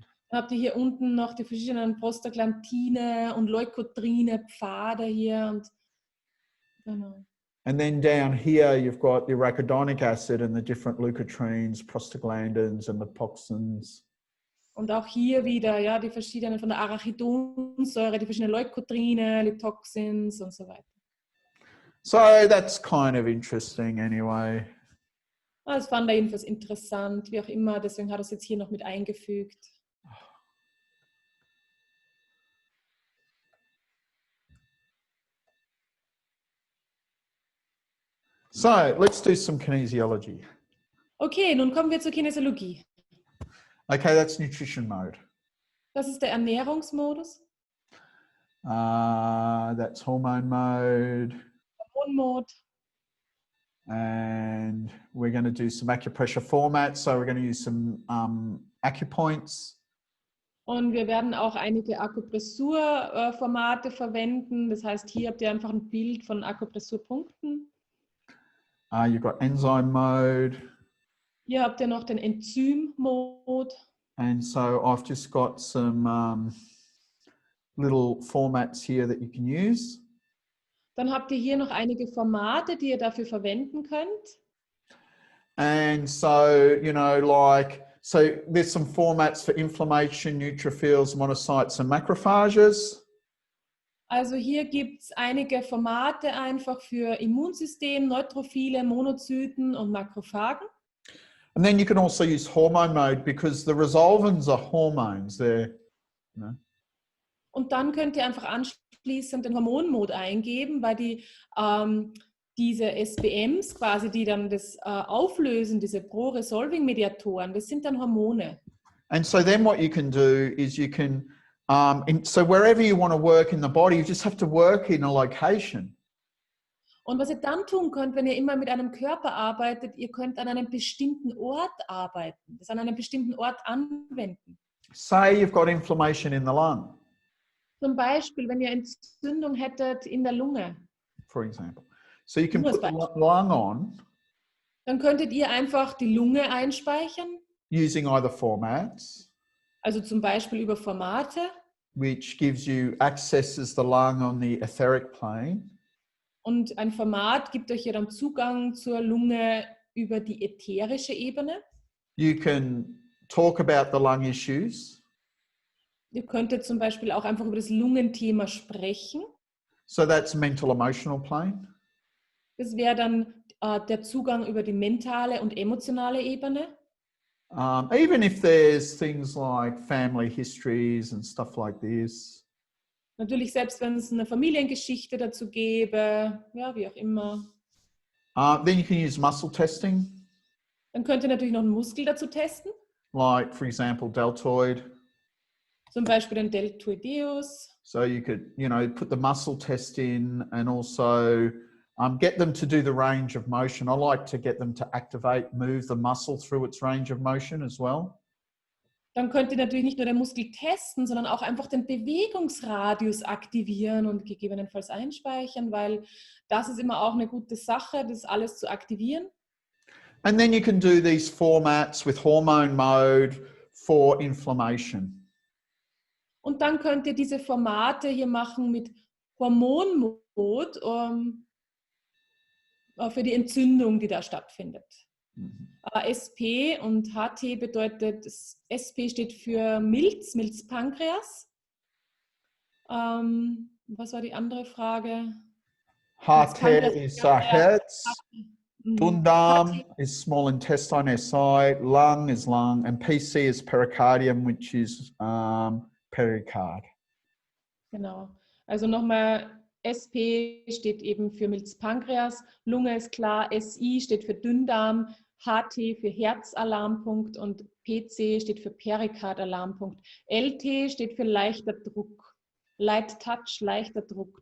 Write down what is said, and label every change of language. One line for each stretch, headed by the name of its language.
German: Dann habt ihr hier unten noch die verschiedenen Prostaglandine und Leukotriene, Pfade hier und genau.
English: And then down here you've got the arachidonic acid and the different leukotrienes, prostaglandins and lipoxins.
German: Und auch hier wieder, ja, die verschiedenen von der Arachidonsäure, die verschiedenen Leukotriene, Litoxins und so weiter.
English: So that's kind of interesting anyway.
German: Das fand er jedenfalls interessant, wie auch immer, deswegen hat er es jetzt hier noch mit eingefügt.
English: So let's do some kinesiology.
German: Okay, nun kommen wir zur Kinesiologie.
English: Okay, that's nutrition mode.
German: Das ist der Ernährungsmodus.
English: That's hormone mode.
German: Hormonmode.
English: And we're going to do some acupressure formats. So we're going to use some acupoints.
German: Und wir werden auch einige Akupressurformate verwenden. Das heißt, hier habt ihr einfach ein Bild von Akupressurpunkten.
English: You've got enzyme mode.
German: Hier habt ihr noch den Enzym-Mode.
English: And so I've just got some little formats here that you can use.
German: Dann habt ihr hier noch einige Formate, die ihr dafür verwenden könnt.
English: And so, you know, like, so there's some formats for inflammation, neutrophils, monocytes and macrophages.
German: Also hier gibt es einige Formate einfach für Immunsystem, Neutrophile, Monozyten und Makrophagen.
English: And then you can also use hormone mode because the resolvins are hormones. They're, you know.
German: Und dann könnt ihr einfach anschließend den Hormonmode eingeben, weil diese SBMs quasi, die dann das auflösen, diese Pro-Resolving-Mediatoren, das sind dann Hormone.
English: And so then what you can do is you can, so wherever you want to work in the body, you just have to work in a location.
German: Und was ihr dann tun könnt, wenn ihr immer mit einem Körper arbeitet, ihr könnt an einem bestimmten Ort arbeiten, das an einem bestimmten Ort anwenden.
English: Say you've got inflammation in the lung,
German: Zum Beispiel, wenn ihr Entzündung hättet in der Lunge,
English: for example. So you can
German: Nur als
English: put the
German: Beispiel.
English: lung on
German: dann könntet ihr einfach die Lunge einspeichern,
English: using either formats,
German: also zum Beispiel über Formate,
English: which gives you accesses the lung on the etheric plane.
German: und ein Format gibt euch ja dann Zugang zur Lunge über die ätherische Ebene.
English: You can talk about the lung issues.
German: Ihr könntet zum Beispiel auch einfach über das Lungenthema sprechen.
English: So that's mental emotional plane.
German: Das wäre dann der Zugang über die mentale und emotionale Ebene.
English: Even if there's things like family histories and stuff like this.
German: Natürlich, selbst wenn es eine Familiengeschichte dazu gäbe, ja, wie auch immer.
English: Then you can use muscle testing,
German: Dann könnt ihr natürlich noch einen Muskel dazu testen.
English: like for example, deltoid.
German: Zum Beispiel den Deltoideus.
English: So you could, you know, put the muscle test in and also get them to do the range of motion. I like to get them to activate, move the muscle through its range of motion as well.
German: Dann könnt ihr natürlich nicht nur den Muskel testen, sondern auch einfach den Bewegungsradius aktivieren und gegebenenfalls einspeichern, weil das ist immer auch eine gute Sache, das alles zu aktivieren.
English: And then you can do these formats with hormone mode for inflammation.
German: Und dann könnt ihr diese Formate hier machen mit Hormonmod für die Entzündung, die da stattfindet. SP und HT bedeutet, SP steht für Milz-Pankreas. Was war die andere Frage?
English: HT is Herz, Dünndarm is small intestine, SI, lung is lung, and PC is pericardium, which is pericard.
German: Genau. Also nochmal, SP steht eben für Milz-Pankreas, Lunge ist klar, SI steht für Dünndarm, HT für Herzalarmpunkt und PC steht für Perikardalarmpunkt. LT steht für leichter Druck. Light Touch, leichter Druck.